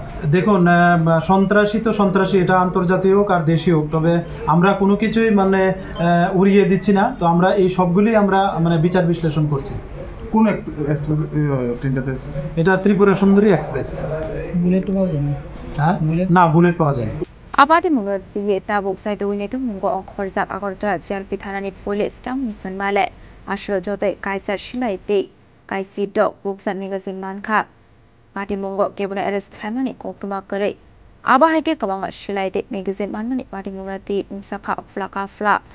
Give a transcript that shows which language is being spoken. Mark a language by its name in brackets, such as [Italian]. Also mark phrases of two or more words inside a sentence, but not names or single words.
[Bangla] দেখুন, সন্ত্রাসী তো সন্ত্রাসী, এটা আন্তর্জাতিক হোক আর দেশীয় হোক, তবে আমরা কোনো কিছুই মানে উড়িয়ে দিচ্ছি না। তো আমরা এই সবগুলি আমরা মানে বিচার বিশ্লেষণ করছি। কোন ট্রেনটাতে? এটা ত্রিপুরা সুন্দরী এক্সপ্রেস। বুলেট পাওয়া যায় না? হ্যাঁ, না বুলেট পাওয়া যায়। [Kok Borok] Abadi mulut di tabuk sai tu ini tu mungko khorjak Agartala JLP thanani police tam male ashlo jote kaisar shilai te kaisi dok buksan magazine manka pati mungko kebuna arrest famani koktuma kare aba haike kabanga shilai te magazine manani pati mungati umsaka flaka fla